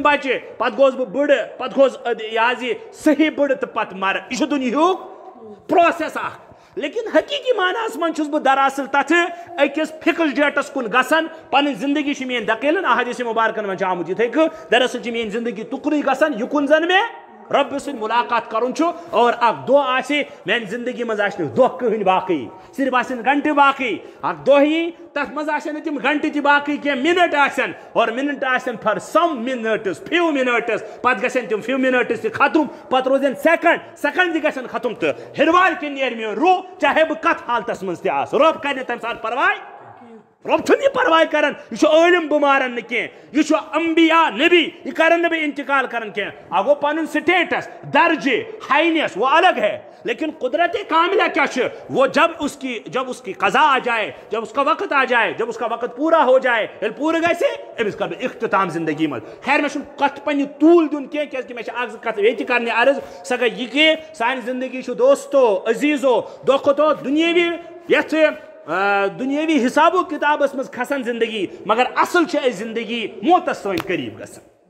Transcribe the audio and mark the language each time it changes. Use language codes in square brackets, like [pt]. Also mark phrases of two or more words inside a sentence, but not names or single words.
[ks] بچہِ پتہٕ گوٚوس بہٕ بٕڑٕ پتہٕ گوٚوس یہِ حظ یہِ صحیح بٕڑٕ تہٕ پتہٕ مرٕ یہِ چھُ دُنیہُک پروسیس اکھ لیکن حقیٖقی معناہس منٛز چھُس بہٕ دراصل تتھ أکِس [en] fixed dates [ks] کُن گژھان پنٕنۍ زندگی چھِ میٲنۍ دٔکیلن احادیث مُبارکن منٛز چھُ آمُت یِتھے کٔنۍ دراصل چھِ میٲنۍ زندگی تُکنُے گژھان یُکُن زن مےٚ رۄبہٕ سۭتۍ مُلاقات کرُن چھُ اور اکھ دۄہ آسہِ میانہِ زندگی منٛز آسہِ نہٕ دۄہ کٕہٕنۍ باقٕے صرف آسن گنٹہٕ باقٕے اکھ دۄہ یی تتھ منٛز آسن نہٕ تِم گنٹہٕ تہِ باقٕے کینٛہہ مِنٹ آسن اور مِنٹ آسن [en] for some minutes few minutes [ks] پتہٕ گژھن تِم [en] few minutes [ks] تہِ ختم پتہٕ روزن سیکنڈ تہِ گژھن ختم تہٕ ہِروارِ کِنۍ نیرِ میون روح چاہے بہٕ کتھ حالتس منٛز تہِ آسہٕ رۄب کرِ نہٕ تمہِ ساتہٕ پرواے رۄب چھُنہٕ یہِ پرواے کران یہِ چھُ عٲلِم بہٕ مارن نہٕ کینٛہہ یہِ چھُ انبیا نبی یہِ کرن نہٕ بہٕ انتقال کران کینٛہہ اکھ گوٚو پنُن سٹیٹس درجہِ ہاینیس [ur] وہ الگ ہے لیکن قدرت کاملہ کیا [ks] چھُ [ur] وہ جب اس کی قضا آ جائے جب اس کا وقت آ جائے جب اس کا وقت پورا ہو جائے [ks] ییٚلہِ پوٗرٕ گژھِ أمِس کرٕ بہٕ اختتام زندگی منٛز خیر مےٚ چھُنہٕ کتھ پننہِ طوٗل دیُن کینٛہہ کیازِ کہِ مےٚ چھِ اکھ زٕ کتھ ییٚتہِ کرنہِ عرض سۄ گٔے یہِ کہِ سانہِ زندگی چھُ دوستو عزیٖزو دۄہ کھۄتہٕ دۄہ دُنیٲوی یتھ دُنیٲوی حساب و کِتابس منٛز کھسان زندگی مگر اصل چھِ أسۍ زندگی موتس سٲنۍ قریٖب گژھان